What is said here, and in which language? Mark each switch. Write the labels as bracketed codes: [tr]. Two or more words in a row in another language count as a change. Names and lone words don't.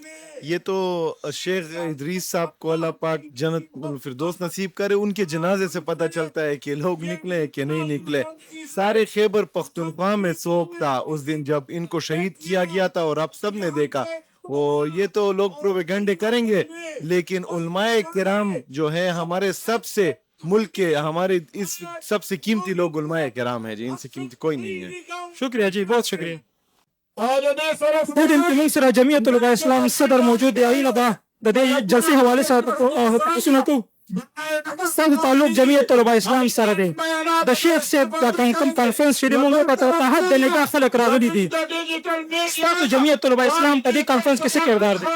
[ur] یہ تو شیخ ادریس صاحب کو اللہ پاک جنت الفردوس نصیب کرے ان کے جنازے سے پتہ چلتا ہے کہ لوگ نکلے کہ نہیں نکلے سارے خیبر پختونخوا میں سوگ تھا اس دن جب ان کو شہید کیا گیا تھا اور آپ سب نے دیکھا وہ یہ تو لوگ پروپیگنڈے کریں گے لیکن علماء کرام جو ہے ہمارے سب سے ملک کے ہمارے اس سب سے قیمتی لوگ علماء کرام ہیں جی ان سے قیمتی کوئی نہیں ہے شکریہ جی بہت شکریہ [ps] دې ټیم کې موږ سره جمعیت العلماء اسلام صدر موجود دی. هغې نه به د دې جلسې حوالې سره تپوسونه کوو. ستاسو تعلق جمعیت العلماء اسلام سره دی. د شیخ صاحب د کوم کانفرنس چې دی موږ په تحت د نگاه خلک راغلي دي. ستاسو جمعیت العلماء اسلام په دې کانفرنس کې څه کردار دی؟